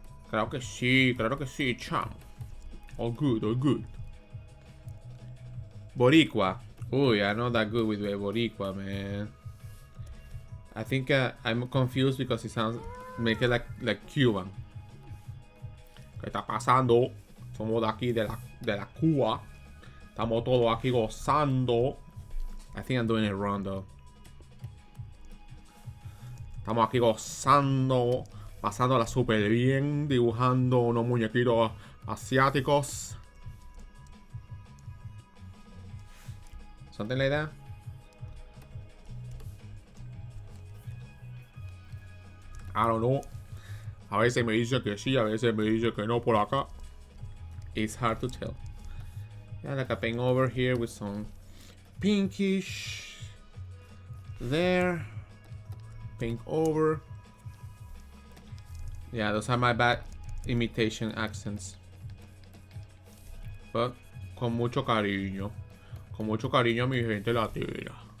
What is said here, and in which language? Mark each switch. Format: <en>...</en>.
<es>Claro que sí, chamo.</es> <en>All good, all good. Boricua. Uy, I'm not that good with Boricua, man. I think I'm confused because it sounds make it like Cuban.</en> <es>¿Qué está pasando? Somos de aquí de la Cuba. Estamos todos aquí gozando.</es> <en>I think I'm doing it wrong though.</en> <es>Estamos aquí gozando, pasándola súper bien, dibujando unos muñequitos asiáticos.</es> <en>Something like that. I don't know.</en> <es>A veces me dice que sí, a veces me dice que no por acá.</es> <en>It's hard to tell. Yeah, like a paint over here with some pinkish there. Paint over. Yeah, those are my bad imitation accents. But</en> <es>con mucho cariño. Con mucho cariño a mi gente latina.</es>